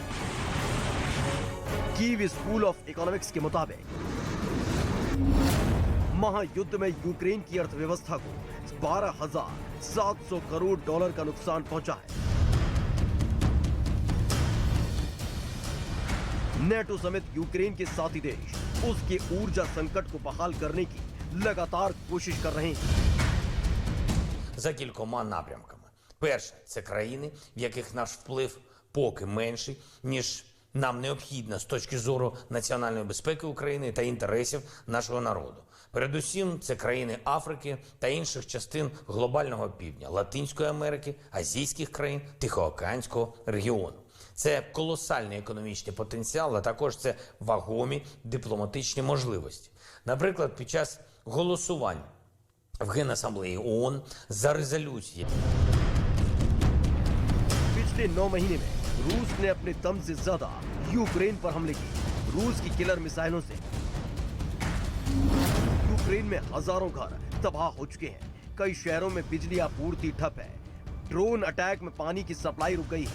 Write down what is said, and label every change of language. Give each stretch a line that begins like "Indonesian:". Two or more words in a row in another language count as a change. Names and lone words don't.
Hindi: कीव स्कूल ऑफ इकोनॉमिक्स के मुताबिक महायुद्ध में यूक्रेन की अर्थव्यवस्था को 12,700 करोड़ डॉलर का नुकसान पहुंचा है। नेटो समेत यूक्रेन के साथी देश उसके ऊर्जा संकट को बहाल करने की लगातार कोशिश कर रहे हैं।
Ukrainian: За кількома напрямками. Перше – це країни, в яких наш вплив поки менший, ніж нам необхідно з точки зору національної безпеки України та інтересів нашого народу. Передусім, це країни Африки та інших частин глобального півдня, Латинської Америки, азійських країн, Тихоокеанського регіону. Це колосальний економічний потенціал, а також це вагомі дипломатичні можливості. Наприклад, під час голосувань в Генасамблеї ООН за резолюції.
Hindi: पिछले 9 महीने में रूस ने अपने दम से ज्यादा यूक्रेन पर हमले किए। रूस की किलर मिसाइलों से यूक्रेन में हजारों घर तबाह हो चुके हैं। कई शहरों में बिजली आपूर्ति ठप है।
English: drone attack
Hindi: में पानी की सप्लाई रुक गई है।